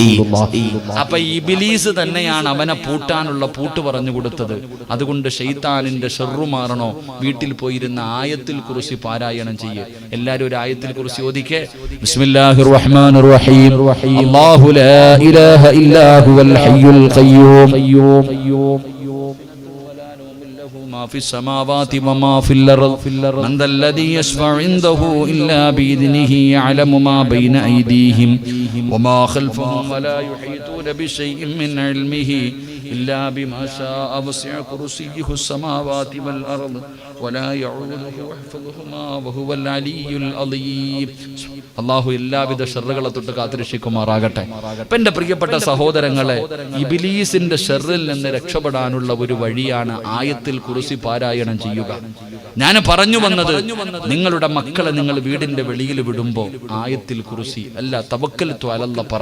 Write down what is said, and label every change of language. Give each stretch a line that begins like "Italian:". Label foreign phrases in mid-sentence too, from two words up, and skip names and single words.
Malayalam: അപ്പൊ ഇബ്ലീസ് തന്നെയാണ് അവനെ പൂട്ടാനുള്ള പൂട്ട് പറഞ്ഞു കൊടുത്തത്. അതുകൊണ്ട് ശൈത്താനിന്റെ ഷർറു മാറണോ, വീട്ടിൽ പോയിരുന്ന ആയത്തുൽ കുർസി പാരായണം ചെയ്യേ. എല്ലാരും ഒരു ആയത്തുൽ കുർസി ഓദിക്കേ.
Arabic: بسم الله الرحمن الرحيم. الله لا إله إلا هو الحي القيوم. ما في السماوات وما في الأرض من ذا الذي يشفع عنده إلا بإذنه يعلم ما بين أيديهم وما خلفهم ولا يحيطون بشيء من علمه إلا بما شاء وسع كرسيه السماوات والأرض ولا يعوده حفظهما وهو العلي العظيم.
Malayalam: അല്ലാഹു എല്ലാവിധ ഷർറുകളെ തൊട്ട് കാത്തുരക്ഷിക്കുമാറാകട്ടെ. എന്റെ പ്രിയപ്പെട്ട സഹോദരങ്ങളെ, ഇബ്ലീസിന്റെ ഷർറിൽ നിന്ന് രക്ഷപ്പെടാനുള്ള ഒരു വഴിയാണ് ആയത്തുൽ കുർസി പാരായണം ചെയ്യുക. ഞാൻ പറഞ്ഞു വന്നത്, നിങ്ങളുടെ മക്കളെ നിങ്ങൾ വീടിന്റെ വെളിയിൽ വിടുമ്പോ ആയത്തുൽ കുർസി അല്ല
Arabic: توكلت على الله
Malayalam: പറ.